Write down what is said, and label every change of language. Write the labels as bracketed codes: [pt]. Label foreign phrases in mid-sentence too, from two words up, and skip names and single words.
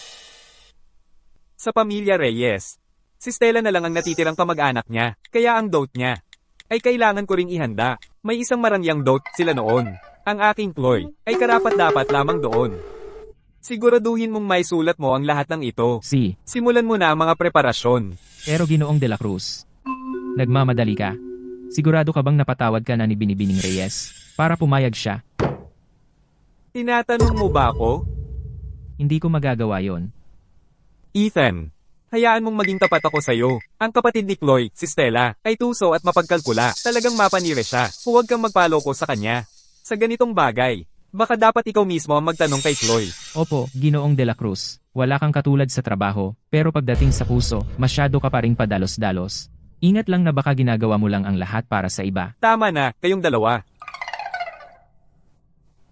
[tl] Sa pamilya Reyes, si Stella na lang ang natitirang kamag-anak niya, kaya ang dote niya ay kailangan ko ring ihanda. May isang marangyang dote sila noon. Ang aking Chloe ay karapat-dapat lamang doon. Siguraduhin mong may sulat mo ang lahat ng ito. Si. Simulan mo na ang mga preparasyon. Pero Ginoong de la Cruz. Nagmamadali ka. Sigurado ka bang napatawad ka na ni Binibining Reyes para pumayag siya? Tinatanong mo ba ako? Hindi ko magagawa yon. Ethan, hayaan mong maging tapat ako sa'yo. Ang kapatid ni Chloe, si Stella, ay tuso at mapagkalkula. Talagang mapanire siya. Huwag kang magpaloko sa kanya. Sa ganitong bagay, baka dapat ikaw mismo ang magtanong kay Chloe. Opo, Ginoong de la Cruz. Wala kang katulad sa trabaho, pero pagdating sa puso, masyado ka pa ring padalos-dalos. Ingat lang na baka ginagawa mo lang ang lahat para sa iba. Tama na, kayong dalawa.